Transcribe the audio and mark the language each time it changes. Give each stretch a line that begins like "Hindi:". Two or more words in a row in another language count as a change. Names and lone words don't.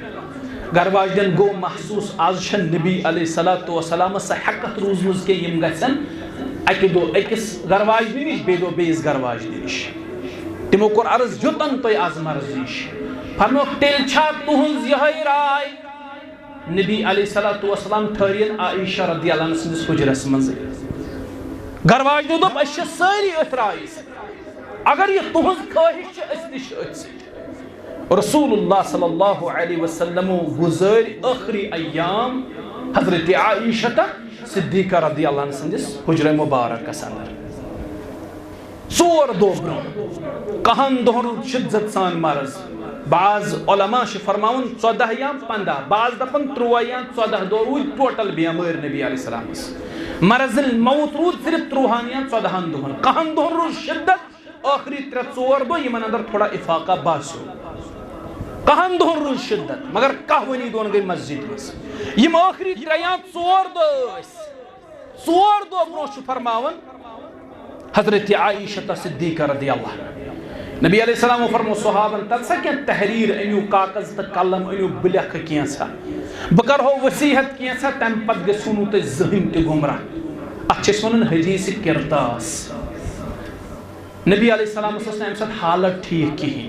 Kashmiri: گرواجنٮ۪ن گوٚو محسوٗس آز چھنہٕ نبی
Arabic: علیہ الصلوۃ والسلامس
Kashmiri: سۄ ہٮ۪کتھ روٗزمٕژ کینٛہہ یِم گژھن اکہِ دۄہ أکِس گرواجنہِ نِش بیٚیہِ دۄہ بیٚیِس گرواجنہِ نِش. تِمو کوٚر عرض یوٚتن تۄہہِ آز مرضی چھِ. فرموکھ تیٚلہِ چھا تُہنٛز یِہے راے. نبی
Arabic: علیہ الصلوۃ والسلام
Kashmiri: ٹھٔہرِن عائشہ
Arabic: رضی اللہ عنہ
Kashmiri: سٕنٛدِس حُجرس منٛز. گرواجنیو دوٚپ أسۍ چھِ سٲری أتھۍ رایہِ سۭتۍ. اگر یہِ تُہنٛز خٲہِش چھِ أسۍ تہِ چھِ أتھۍ سۭتۍ. رسول اللہ
Arabic: صلی اللہ علیہ وسلم
Kashmiri: گزٲرۍ ٲخری ایام حضرت عائشہ صدیقہ
Arabic: رضی اللہ عنہ
Kashmiri: سٕنٛدِس حُجرے مبارکس اندر. 4 دۄہ برٛونٛہہ کہن دۄہن روٗد شدت سان مرض. بعض علماء چھِ فرماوان 14 یا 15, بعض دپان 13 یا 14 دۄہ روٗدۍ ٹوٹل بیمٲرۍ نبی
Arabic: علیہ السلامس. مرض الموت
Kashmiri: روٗد صرف 13 یا 14 دۄہن. کہن دۄہن روٗد شدت. ٲخری 3-4 دۄہ یمن اندر تھوڑا افاقہ باسیو. کہن دۄہن روٗد شدت مگر کہوٕنی دۄہن گٔے مسجد منٛز. یِم ٲخری 3 یا 4 دۄہ ٲسۍ. 4 دۄہ برٛونٛہہ چھُ فرماوان حضرت عائشہ صدیقہ
Arabic: رضی اللہ عنہ.
Kashmiri: نبی
Arabic: علیہ السلام
Kashmiri: فرمو صحابن تتھ سا کینٛہہ تحریر أنِو کاغذ تہٕ قلم أنِو بہٕ لیکھٕ کینٛژھا. بہٕ کرہو وصیحت کینٛژھا تمہِ پتہٕ گژھِو نہٕ تُہۍ زٕہٕنۍ تہِ گمراہ. اتھ چھِ أسۍ ونان حدیث کرتاس. نبی
Arabic: علیہ السلامس
Kashmiri: ٲس نہٕ امہِ ساتہٕ حالت ٹھیٖک کِہیٖنۍ.